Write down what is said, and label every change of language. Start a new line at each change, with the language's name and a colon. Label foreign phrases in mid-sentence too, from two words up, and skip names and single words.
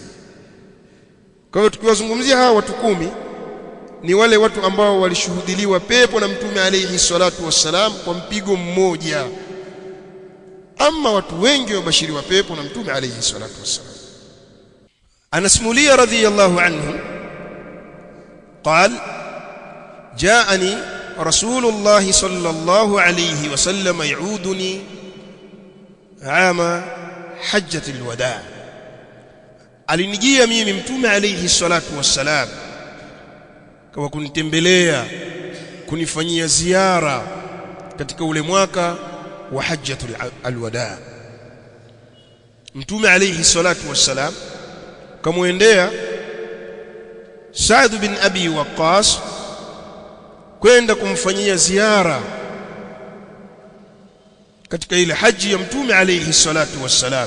Swahili: Kwa hiyo tukiwazungumzia hawa watu 10 ni wale watu ambao walishuhudiliwa pepo na Mtume
Arabic: عليه الصلاة والسلام
Swahili: kwa mpigo mmoja. Ama watu wengi wabashiriwa pepo na Mtume
Arabic: عليه الصلاة والسلام. Anasimulia رضي الله عنه قال جاءني رسول الله صلى الله عليه وسلم يعودني عام حجة الوداع.
Swahili: Alinijia mimi Mtume
Arabic: عليه الصلاة والسلام
Swahili: kwa kunitembelea, kunifanyia ziara katika ule mwaka wa
Arabic: حجة الوداع.
Swahili: Mtume
Arabic: عليه الصلاة والسلام
Swahili: kamuendea Sa'd bin Abi Waqqas kwenda kumfanyia ziara katika ile haji ya Mtume
Arabic: عليه الصلاة والسلام.